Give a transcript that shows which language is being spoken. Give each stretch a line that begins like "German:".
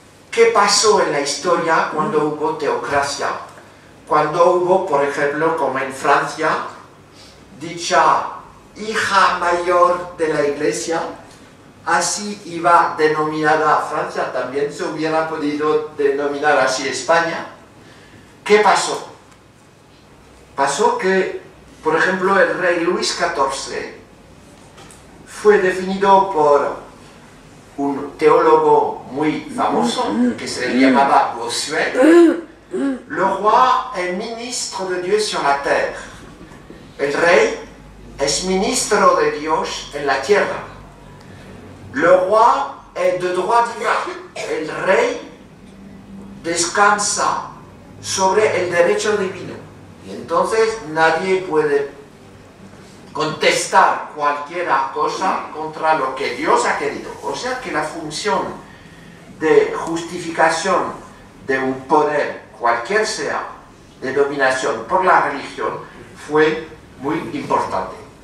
Spanish: ¿Qué pasó en la historia cuando hubo teocracia? Cuando hubo, por ejemplo, como en Francia, dicha hija mayor de la iglesia, así iba denominada Francia, también se hubiera podido denominar así España. ¿Qué pasó? Pasó que, por ejemplo, el rey Luis XIV fue definido por un teólogo muy famoso que se llamaba Bossuet.
French: Le roi est ministre de Dieu sur la terre.
Spanish: El rey es ministro de Dios en la tierra.
French: Le roi est de droit divin.
Spanish: El rey descansa sobre el derecho divino. Y entonces nadie puede contestar cualquier cosa contra lo que Dios ha querido. O sea que la función de justificación de un poder, cualquier sea, de dominación por la religión, fue muy importante.